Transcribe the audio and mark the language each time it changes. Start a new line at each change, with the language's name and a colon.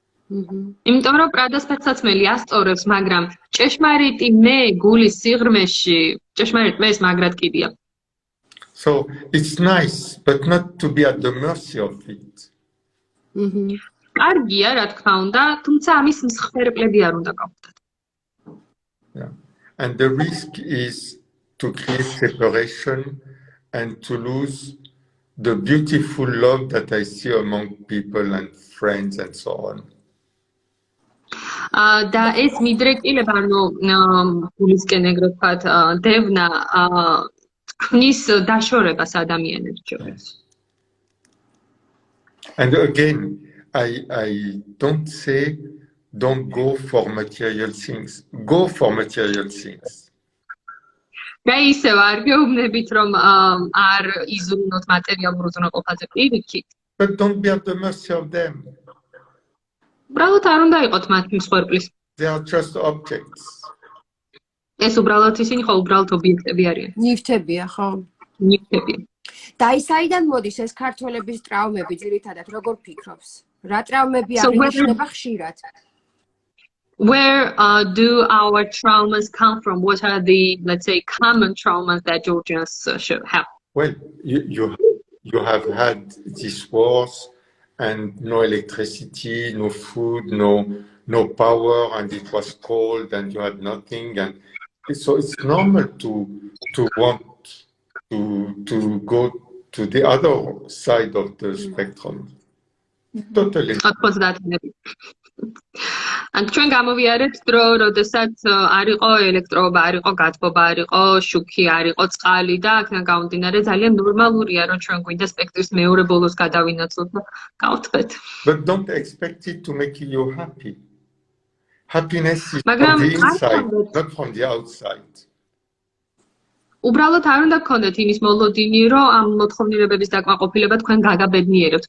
Georgian: იმიტომ რომ პრადას ფეხსაცმელი ასწორებს, მაგრამ ჭეშმარიტი მე გულის სიღრმეში, ჭეშმარიტ მე ეს მაგრად კიდია.
English: So it's nice, but not to be at the mercy of it.
Georgian: კარგია, რა თქმა უნდა, თუმცა ამის მსხვერპლები არ უნდა გავხდეთ.
English: Yeah. And the risk is to create separation and to lose the beautiful love that I see among people and friends and so on.
Georgian: და ეს მიდრეკილება, ანუ გულისკენ ეგრეთ ვთქვათ, დევნა ქმნის დაშორებას ადამიანებს შორის.
English: And again, I don't say don't go for material things. Go for material things.
Georgian: და ისევ არ გეუბნებით, რომ არ იზრუნოთ მატერიალურ უზრუნველყოფაზე პირიქით.
English: But don't be at the mercy of them.
Georgian: უბრალოდ არ უნდა იყოთ მათ მსხვერპლის.
English: They are just objects.
Georgian: ეს უბრალოდ ისინი ხო უბრალოდ ობიექტები არიან. ნივთებია, ხო? ნივთებია. და ის საიდან მოდის ეს ქართველების ტრავმები ძირითადად, როგორ ფიქრობს? რა ტრავმები აღინიშნება ხშირად?
English: Where do our traumas come from? What are the, let's say, common traumas that Georgians should have? Well, you have had these wars and no electricity, no food, no power, and it was cold and you had nothing, and so it's normal to want to go to the other side of the spectrum. Totally. Of course that.
Georgian: ან ჩვენ გამოვიარეთ დრო, როდესაც არ იყო ელექტროობა, არ იყო გათბობა, არ იყო შუქი, არ იყო წყალი და აქედან გამომდინარე ძალიან ნორმალურია, რომ ჩვენ გვინდა სპექტრის მეორე ბოლოს გადავინაცვლოთ და გავთქვეთ.
English: But don't expect it to make you happy. Happiness is from the inside, not from the outside.
Georgian: უბრალოდ არ უნდა გქონდეთ იმის მოლოდინი, რომ ამ მოთხოვნილებების დაკმაყოფილება თქვენ გაგაბედნიერებთ.